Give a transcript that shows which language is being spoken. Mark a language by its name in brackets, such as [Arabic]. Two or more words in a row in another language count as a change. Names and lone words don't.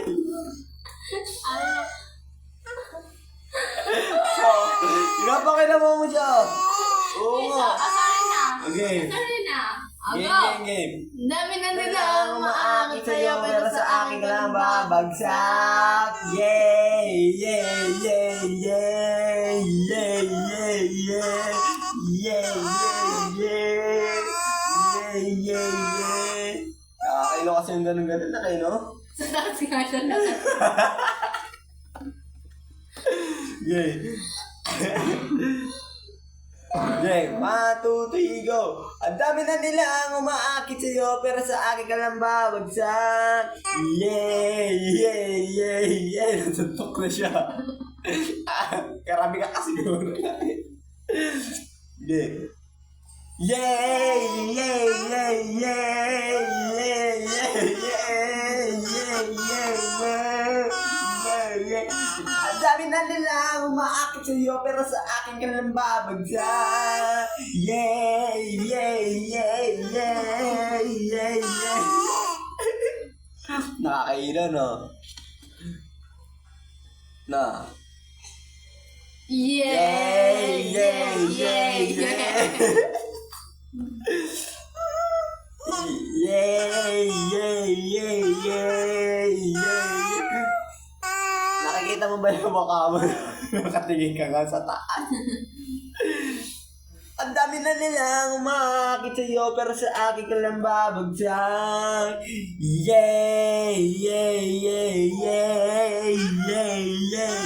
[Filipino] Ano? So, pinapakita mo siya. Oo nga. Asahin na. Okay. Asahin na. Game, Ako. game, game. Dami na nila Ang ang umaakit umaakit sa'yo, sa'yo, pero sa akin ka lang babagsak. Yay! Yay! Yay! Yay! Yay! Yay! Yay! Yay! Yay! Yay! Yay! Yay! Yay! Nakakailo kasi yung ganun-ganun na kayo, no? Sa taas nga siya na. Yay! Yay! 1, 2, 3, go! Ang dami na nila ang umaakit sa'yo, pero sa akin ka lang babagsak. Yay! Yay! Yay! Yay! Nasuntok na siya. Karami ka kasi siguro. Yay! Yay! Yay! Yay! Yay! Yay! Yay! Yay! Yay! Yay! Yay! Ang dami na nila umaakit sa'yo, pero sa akin ka lang babagsak. Yay! Yay! Yay! Yay! Yay! Yay! Nakakaila, no? Na. Yay! Yay! Yay! Yay! Yay! Yay! Yay! Yay! Yay! Nakikita mo ba yung mukha mo? Nakatingin ka nga sa taas. Ang dami na nilang umakit sa'yo, pero sa akin ka lang babagsak. Yay! Yay! Yay! Yay! Yay! Yay!